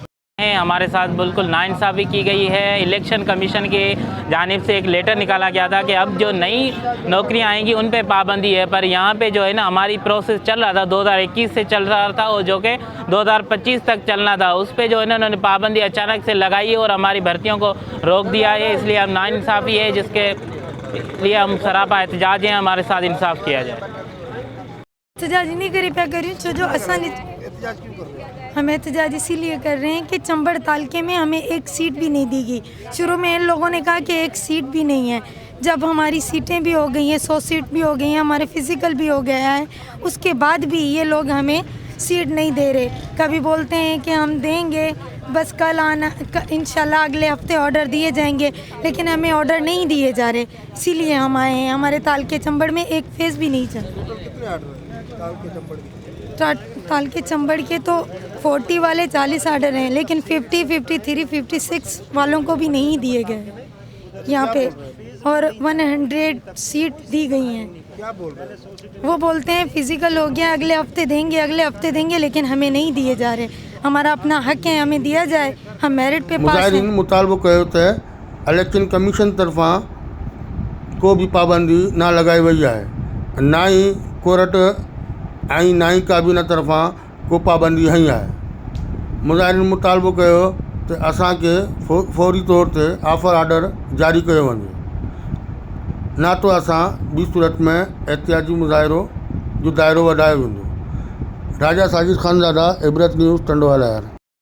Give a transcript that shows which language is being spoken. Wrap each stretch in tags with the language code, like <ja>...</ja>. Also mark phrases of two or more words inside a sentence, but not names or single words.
<hi>हमारे साथ बिल्कुल नाइंसाफ़ी की गई है। इलेक्शन कमीशन की जानिब से एक लेटर निकाला गया था कि अब जो नई नौकरियां आएंगी उन पे पाबंदी है, पर यहाँ पे जो है ना हमारी प्रोसेस चल रहा था 2021 से चल रहा था और जो कि 2025 तक चलना था, उस पे जो है ना उन्होंने पाबंदी अचानक से लगाई है और हमारी भर्तियों को रोक दिया है। इसलिए हम नाइंसाफ़ी है, जिसके लिए हम सरापा एहतजाज हैं, हमारे साथ इंसाफ किया जाए। एहतजाज नहीं करी पे करी जो आसानी हम एहतजाज इसीलिए कर रहे हैं कि चंबड़ तालके में हमें एक सीट भी नहीं दी गई। शुरू में इन लोगों ने कहा कि एक सीट भी नहीं है। जब हमारी सीटें भी हो गई हैं, 100 सीट भी हो गई हैं, हमारे फिज़िकल भी हो गया है, उसके बाद भी ये लोग हमें सीट नहीं दे रहे। कभी बोलते हैं कि हम देंगे, बस कल आना, इंशाल्लाह अगले हफ्ते ऑर्डर दिए जाएंगे, लेकिन हमें ऑर्डर नहीं दिए जा रहे। इसीलिए हम आए हैं। हमारे तालके चंबड़ में एक फेज़ भी नहीं चल। तालके चंबड़ के तो 40 वाले 40 ऑर्डर हैं, लेकिन 50, 53, 56 वालों को भी नहीं दिए गए यहाँ पे, और 100 सीट दी गई हैं। क्या बोल रहे हैं? वो बोलते हैं फिजिकल हो गया, अगले हफ्ते देंगे, अगले हफ्ते देंगे, लेकिन हमें नहीं दिए जा रहे। हमारा अपना हक है, हमें दिया जाए। हम मेरिट पे पास हैं।</hi> <sd>मुतालबो कयो त इलेक्शन कमीशन तरफा को भी पाबंदी ना लगाई वही है, ना ही कोर्ट ऐं ना ही काबीना तरफा को पाबंदी हई है। मुज़ाहिरीन मुतालबो कयो त असांखे फौरी तौर ते ऑफर ऑर्डर जारी कयो वञे, ना तो असां ॿी सूरत में एहतियाजी मुज़ाहिरो जो दायरो वधायो वेंदो। राजा साजिद ख़ानज़ादा, इबरत न्यूज़, टंडोवालियार।</sd>